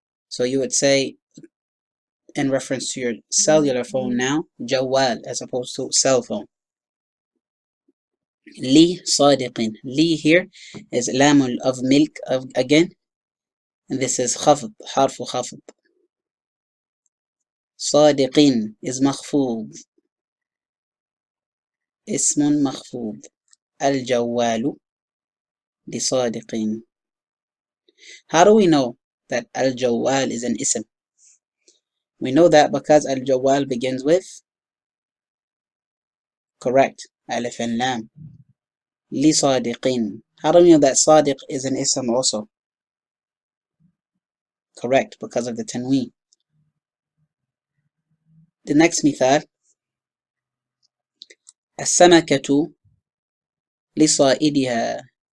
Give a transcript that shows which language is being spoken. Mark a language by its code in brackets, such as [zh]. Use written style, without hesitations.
[en] So you would say, in reference to your cellular phone now, jawal as opposed to cell phone. Li sadiqin. Li here is lamul of milk again. And this is khafd, harfu khafd. [ar] صادقين [en] is [ar] مخفوض. اسم مخفوض. الجوال لصادق. [en] How do we know that al-jawal is an ism? We know that because al-jawal begins with, correct, alif and lam. [ar] لصادقين. [en] How do we know that sadiq is an ism also? Correct, because of the tanween. The next [ar] مثال السمكة لصائدها.